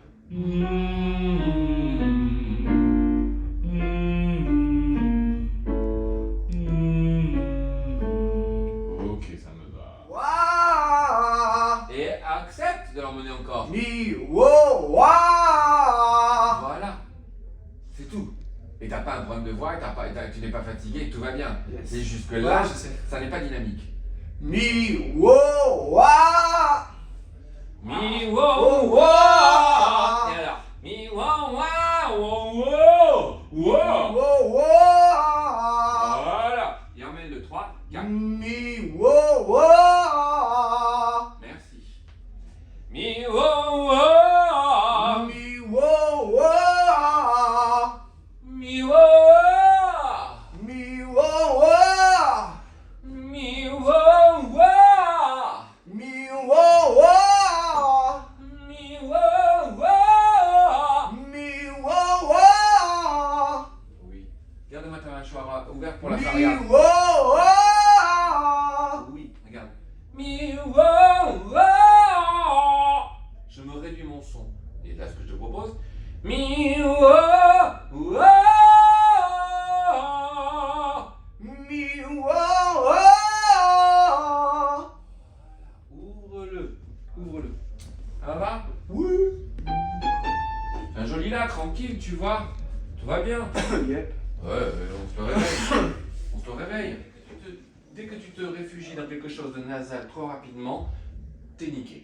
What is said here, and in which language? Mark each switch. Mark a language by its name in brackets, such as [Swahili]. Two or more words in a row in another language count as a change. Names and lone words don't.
[French] Ok, ça me va. Et accepte de l'emmener encore. Voilà. C'est tout. Et t'as pas un problème de voix, tu n'es pas fatigué, tout va bien. Yes. C'est juste que là, Ouais, je sais. ça n'est pas dynamique. Mi, wo, wa. Mi, wo, wow, wa. Et alors, mi, wow, wow, wow, wow. Wo, wa. Voilà. Et emmène le 3, 4. Mi, wo, wa. Merci. Mi, wow, wow. Mi, wo, wa. Mi, wow, wow. Mi, wo, wa. Mi, wow, wow. Mi, wo, wa. Mi, wow, wow. Mi, wo, wa. Oui. Garde-moi ta mâchoire ouverte pour la Mi, faria. wo, wa. Oui, regarde. Mi, wow, wow. Je me réduis mon son. Et là, ce que je te propose. Mi, wow, wow. Mi, wo, wa. Ouvre-le. Ouvre-le. Ça va? Oui. Un joli là, tranquille, tu vois. Tout va bien. Yep. Ouais, on se le réveille. On se le réveille. Dès que tu te réfugies dans quelque chose de nasal trop rapidement, t'es niqué.